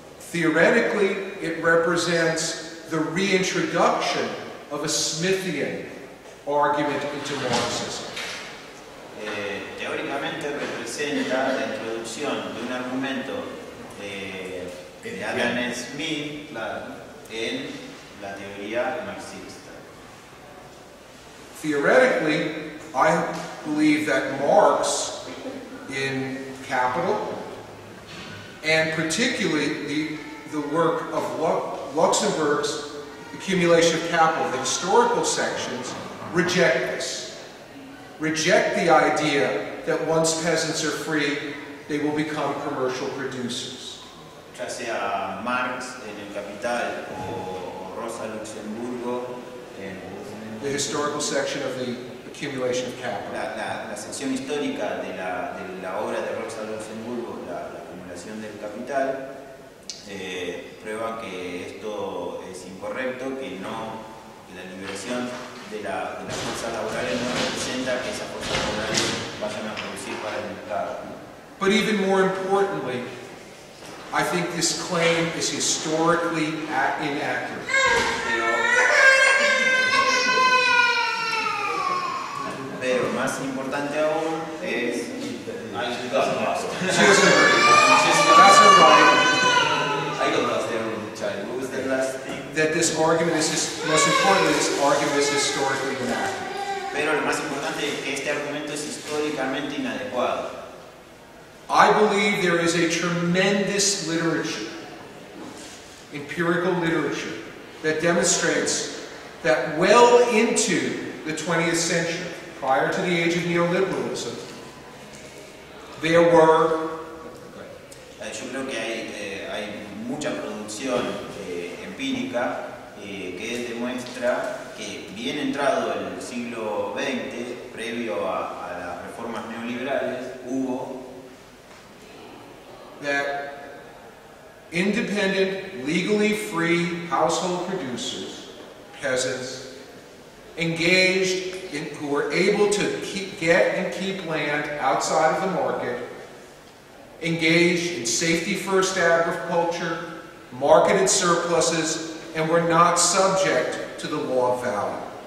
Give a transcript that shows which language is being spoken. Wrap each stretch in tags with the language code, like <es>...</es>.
<en>Theoretically, it represents the reintroduction of a Smithian argument into Marxism.</en> <es>Teóricamente representa la introducción de un argumento de Adam Smith, claro, en la teoría marxista.</es> <en>Theoretically, I believe that Marx, in Capital, and particularly the work of Luxemburg's Accumulation of Capital, the historical sections, reject this. Reject the idea that once peasants are free, they will become commercial producers.</en> <es>Ya sea Marx en el Capital o Rosa Luxemburgo en</es> <en>The historical section of the Accumulation of Capital.</en> <es>la sección histórica de la obra de Rosa Luxemburgo, la acumulación del capital, prueba que esto es incorrecto, que la liberación las fuerzas laborales no representa que esas fuerzas laborales vayan a producir para el mercado.</es> <en>But even more importantly, I think this claim is historically inaccurate.</en> <es>Pero más importante aún es...</es> <en>She doesn't agree. That's her right. What was the last thing? That this argument is, most importantly, this argument is historically inaccurate.</en> <es>Pero lo más importante es que este argumento es históricamente inadecuado.</es> <en>I believe there is a tremendous literature, empirical literature, that demonstrates that well into the 20th century, prior to the age of neoliberalism, there were...</en> <es>Yo creo que hay mucha producción empírica que demuestra que bien entrado el siglo XX, previo a las reformas neoliberales, hubo</es> <en>that independent, legally free household producers, peasants, engaged in, who were able to get and keep land outside of the market, engaged in safety-first agriculture, marketed surpluses, and were not subject to the law of value.</en>